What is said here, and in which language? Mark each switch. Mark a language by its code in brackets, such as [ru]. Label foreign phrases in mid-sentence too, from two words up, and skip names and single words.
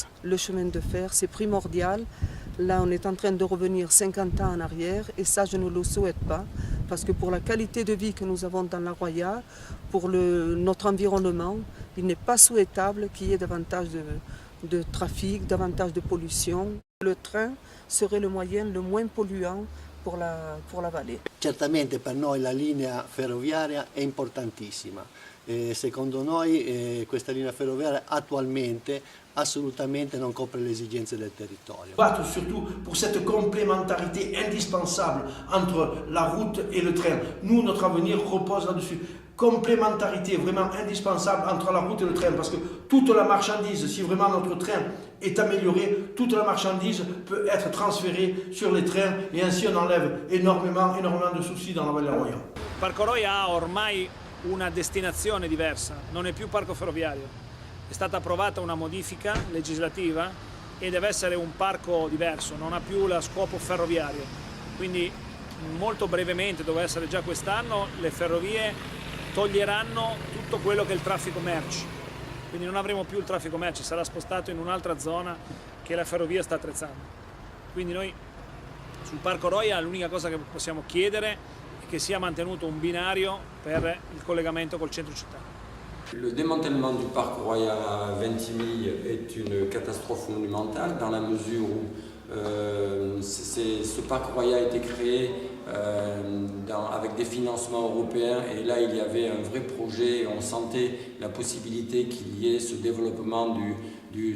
[fr] Le chemin de fer, c'est primordial. Là, on est en train de revenir 50 ans en arrière et ça, je ne le souhaite pas parce que pour la qualité de vie que nous avons dans la Roya, pour notre environnement, il n'est pas souhaitable qu'il y ait davantage de trafic, davantage de pollution. Le train serait le moyen le moins polluant pour la vallée. [it] Certamente per noi la linea ferroviaria è importantissima. Secondo noi questa linea ferroviaria attualmente assolutamente non copre le esigenze del territorio. [fr] Battre surtout pour cette complémentarité indispensable entre la route et le train. Nous, notre avenir repose là-dessus. Complémentarité vraiment indispensable entre la route et le train parce que toute la marchandise, si vraiment notre train est amélioré, toute la marchandise peut être transférée sur les trains et ainsi on enlève énormément de soucis dans la Valle Roya. [it] Parco Roya ha ormai una destinazione diversa, non è più parco ferroviario. È stata approvata una modifica legislativa e deve essere un parco diverso, non ha più lo scopo ferroviario. Quindi molto brevemente, doveva essere già quest'anno, le ferrovie toglieranno tutto quello che è il traffico merci. Quindi non avremo più il traffico merci, sarà spostato in un'altra zona che la ferrovia sta attrezzando. Quindi noi sul Parco Roya l'unica cosa che possiamo chiedere che sia mantenuto un binario per il collegamento col centro città. [fr] Le démantèlement du parc Roya à Ventimille est une catastrophe monumentale dans la mesure où ce parc Roya a été créé avec des financements européens et là il y avait un vrai projet et on sentait la possibilité qu'il y ait ce développement du